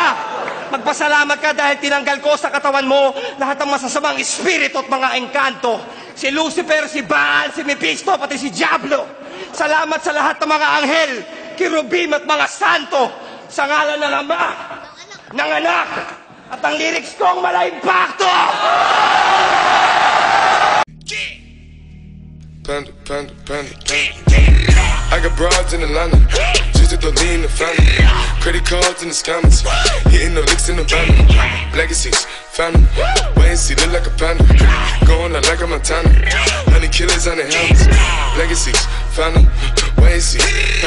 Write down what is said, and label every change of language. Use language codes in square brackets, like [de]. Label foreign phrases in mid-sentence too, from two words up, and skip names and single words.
[tl] Magpasalamat ka dahil tinanggal ko sa katawan mo lahat ng masasamang espiritu at mga engkanto. Si Lucifer, si Baal, si Mephisto, pati si Diablo. Salamat sa lahat ng mga anghel, kirubim at mga santo. Sa ngalan ng Ama, ng Anak, at ang lyrics kong mala-impacto! [en] Panda, panda, panda, panda. I got broads in Atlanta, just to lean the family. Credit cards in the scammers, hitting the licks in the van. Legacies, family, wait and see, look like a panda. Going out like a Montana, 100 killers on the helmets. Legacies, family, wait and see,